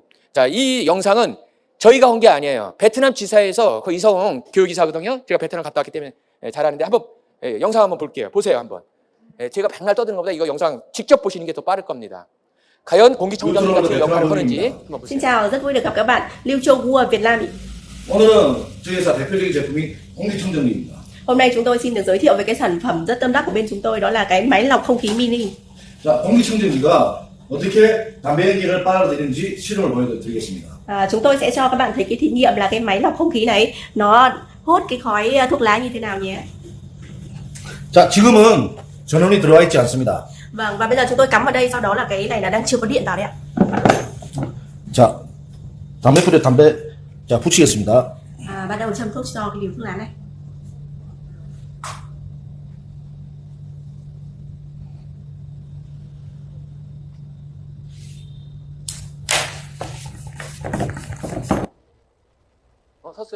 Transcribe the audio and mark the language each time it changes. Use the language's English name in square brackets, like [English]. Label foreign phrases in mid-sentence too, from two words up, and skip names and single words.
[Korean] 자, 이 영상은 저희가 한 게 아니에요. 베트남 지사에서 그 이성웅 교육이사거든요. 제가 베트남 갔다 왔기 때문에 잘하는데 한번 영상 한번 볼게요. 보세요 한번. 제가 백날 떠드는 것보다 이거 영상 직접 보시는 게 더 빠를 겁니다. 과연 공기청정기 같은 역할을 하는지 한번 보세요. [Vietnamese] Xin chào, rất vui được gặp các bạn. Liu Châu Gu ở Việt Nam. [Korean] 오늘은 저희 회사 대표적인 제품이 공기청정기입니다. [Vietnamese] Hôm nay chúng tôi xin được giới thiệu về cái sản phẩm rất tâm đắc của bên chúng tôi, đó là cái máy lọc không khí mini. [Korean] 자, 공기청정기가 어떻게 담배 연기를 빨아들이는지 실험을 보여드리겠습니다. [Vietnamese] Chúng tôi sẽ cho các bạn thấy cái thí nghiệm là cái máy lọc không khí này nó hốt cái khói thuốc lá như thế nào nhé. [Korean] 자, 지금은 전원이 들어와 있지 않습니다. [Vietnamese] Vâng, và bây giờ chúng tôi cắm vào đây, sau đó là cái này là đang chưa có điện vào đấy ạ. [Korean] 자, 담배불에 담배 자 붙이겠습니다. [Vietnamese] Bắt đầu châm thuốc cho cái liều thuốc lá này. [Korean] 섰어요.